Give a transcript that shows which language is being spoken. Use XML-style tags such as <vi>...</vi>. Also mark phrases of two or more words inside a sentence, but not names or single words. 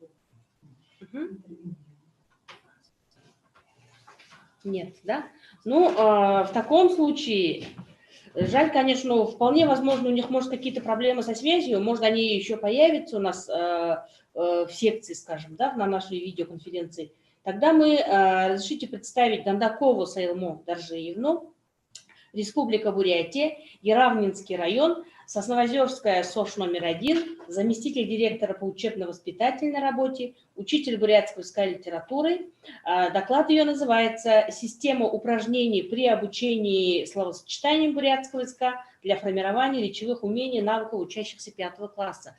<ru>Нет, да? Ну, в таком случае, жаль, конечно, вполне возможно, у них, может, какие-то проблемы со связью, может, они еще появятся у нас в секции, скажем, да, на нашей видеоконференции. Тогда мы разрешите представить Дандакову Сайлмо Даржиевну, Республика Бурятия, Яравнинский район, Сосновозерская СОШ номер 1, заместитель директора по учебно-воспитательной работе, учитель бурятского языка и литературы. Доклад ее называется «Система упражнений при обучении словосочетаниям бурятского языка для формирования речевых умений и навыков учащихся 5 класса».</ru>